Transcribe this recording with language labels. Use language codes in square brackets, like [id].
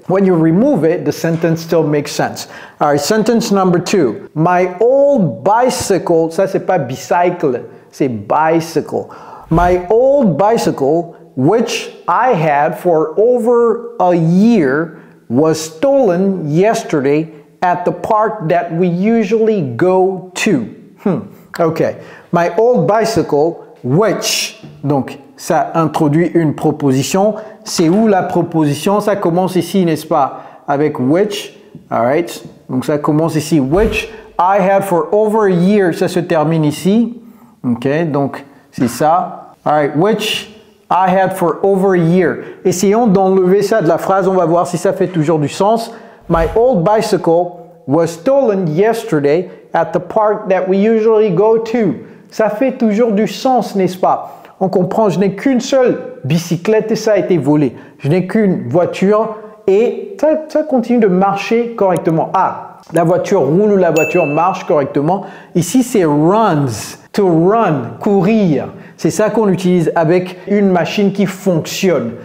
[en] When you remove it, the sentence still makes sense. All right, sentence number 2. My old bicycle, [fr] ça c'est pas bicycle, c'est bicycle. [en] My old bicycle, which I had for over a year, was stolen yesterday at the park that we usually go to. Okay. My old bicycle, which, [fr] donc ça introduit une proposition. C'est où la proposition? Ça commence ici, n'est-ce pas? Avec which, alright. Donc ça commence ici, [en] which I had for over a year. [fr] Ça se termine ici. Ok, donc c'est ça. [en] Alright, which I had for over a year. [fr] Essayons d'enlever ça de la phrase. On va voir si ça fait toujours du sens. [en] My old bicycle was stolen yesterday at the park that we usually go to. [fr] Ça fait toujours du sens, n'est-ce pas? On comprend, je n'ai qu'une seule bicyclette et ça a été volé. Je n'ai qu'une voiture et ça continue de marcher correctement. Ah, la voiture roule ou la voiture marche correctement. Ici, c'est runs. To run, courir. C'est ça qu'on utilise avec une machine qui fonctionne.